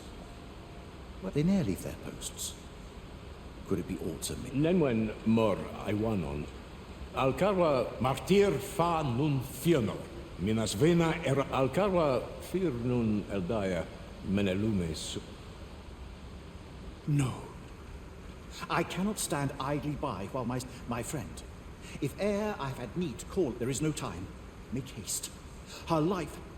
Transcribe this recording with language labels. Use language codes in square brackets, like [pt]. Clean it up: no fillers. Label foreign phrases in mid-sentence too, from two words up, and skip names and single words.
[en] But they ne'er leave their posts. Could it be aught of me? Nenwen mor Iwanon. Alcarwa martir fa nun fionor. Minas vena era Alcarwa fir nun eldaya menelumes. No. I cannot stand idly by while my friend. If e'er I've had need to call, there is no time. Make haste. Her life...